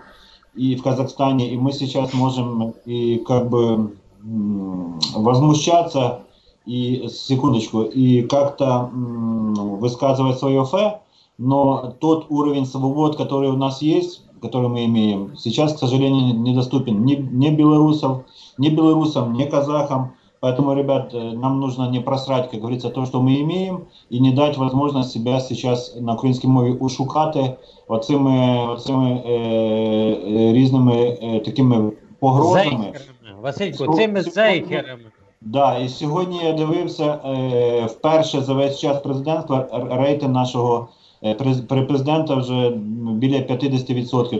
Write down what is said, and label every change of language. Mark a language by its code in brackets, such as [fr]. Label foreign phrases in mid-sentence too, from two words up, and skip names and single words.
[ru] И мы сейчас можем и как бы возмущаться и секундочку и как-то высказывать свое фе, но тот уровень свобод, который у нас есть, который мы имеем, сейчас, к сожалению, недоступен ни белорусам, ни казахам. Поэтому, ребят, нам нужно не просрать, как говорится, то, что мы имеем, и не дать возможность себя сейчас [uk] на українській мові ушукати оцими різними такими погрозами. Зейхерами. Василько, цими зейхерами. Да, і сьогодні я дивився вперше за весь час президентства рейтинг нашого президента вже біля 50%.